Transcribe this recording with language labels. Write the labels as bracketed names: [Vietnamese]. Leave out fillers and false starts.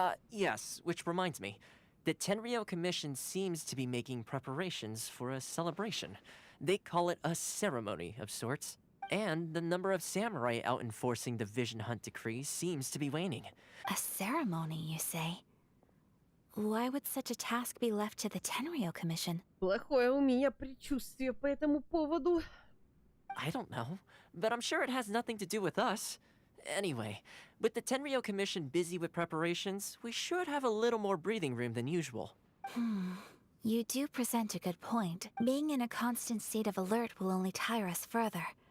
[English] Yes, which reminds me. The Tenryou Commission seems to be making preparations for a celebration. They call it a ceremony of sorts. And the number of samurai out enforcing the Vision Hunt Decree seems to be waning. A ceremony, you say? Why would such a task be left to the Tenryou Commission? [Russian] Плохое у меня предчувствие по этому поводу. [English] I don't know, but I'm sure it has nothing to do with us. Anyway, with the Tenryou Commission busy with preparations, we should have a little more breathing room than usual. You do present a good point. Being in a constant state of alert will only tire us further.